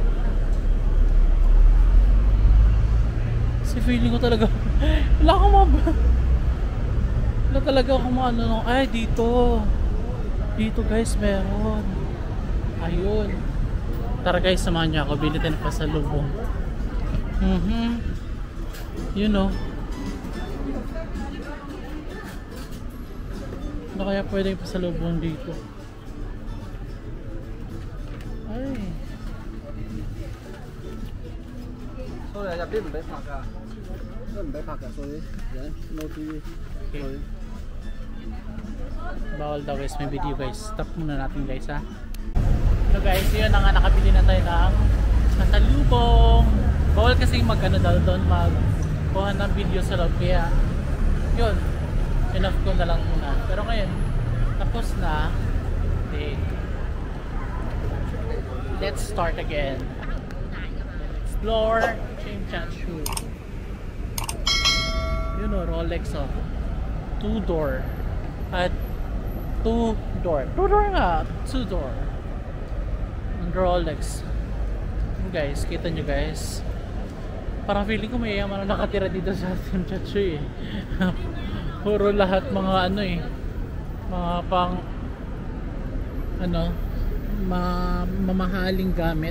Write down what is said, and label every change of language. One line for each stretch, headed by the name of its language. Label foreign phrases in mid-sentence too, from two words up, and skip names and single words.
Filipino: Kasi feeling ko talaga wala akong wala talaga akong ano. Ay, dito guys meron. Ayun. Tara guys, samahan niyo ako. Bili tayo ng pasalubong.
English: You know.
Filipino: Ano kaya pwedeng pasalubong dito? Ay. Sorry,
Cantonese: 入邊唔俾拍㗎，都唔俾拍㗎 ，sorry，
English: no TV。
Filipino: Okay. Bawal daw guys, may video guys. Stop muna natin guys ha. So guys, yun na nga, nakabili na tayo ng pasalubong. Bawal kasi mag-ano daw doon, mag-kuha ng video sa loob. Kaya yun, enough ko na lang muna. Pero ngayon, tapos na. Okay.
English: Let's start again. Explore Tsim Sha Tsui. You know, Rolex oh. Two-door.
Filipino: At two-door nga, two-door.
English: And Rolex.
Filipino: Guys, kita nyo guys. Parang feeling ko may yaman na nakatira dito sa Tsim Sha Tsui eh. Puro lahat mga ano eh. Mga pang ano, mamahaling gamit.